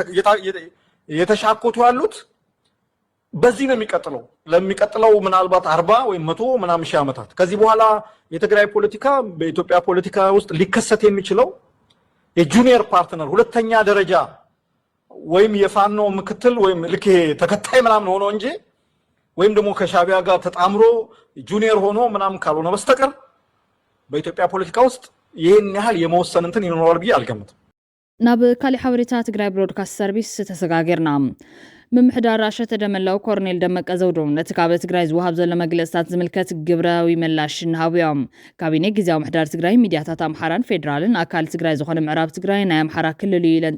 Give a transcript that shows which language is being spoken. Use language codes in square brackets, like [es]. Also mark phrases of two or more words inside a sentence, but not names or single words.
[am] የተሻኮቱ ያሉት በዚህ ነው ለሚቀጥለው ምናልባት 40 ወይ 100 ምናምን ሺህ ዓመታት ከዚህ በኋላ የትግራይ ፖለቲካ በኢትዮጵያ ፖለቲካ ውስጥ ሊከሰት የሚችለው [en] junior partner [am] ሁለተኛ ደረጃ ወይም የፋኖ ምክትል ወይም ልክ ተከታይ ምናምን ሆኖ እንጂ ወይም ደግሞ ከሻቢያ ጋር ተጣምሮ ጁኒየር ሆኖ ምናምን ካልሆነ በስተቀር በኢትዮጵያ ፖለቲካ ውስጥ ይሄን ያህል የመወሰን እንትን ይኖራል ብዬ አልገምትም [ti] ናብ ካሊ ሓበሬታ ትግራይ ብሮድካስት ሰርቪስ ተሰጋገርና ምምሕዳር ራሸ ተደመላው ኮርኔል ደመቀ ዘውዶም ነቲ ካብ ትግራይ ዝወሃብ ዘሎ መግለጽታት ዝምልከት ግብራዊ ምላሽ ንሃብዮም ካቢኔ ግዚያዊ ምሕዳር ትግራይ ሚድያታት ኣምሓራን ፌደራልን ኣካል ትግራይ ዝኾነ ምዕራብ ትግራይ ናይ ኣምሓራ ክልል ኢለን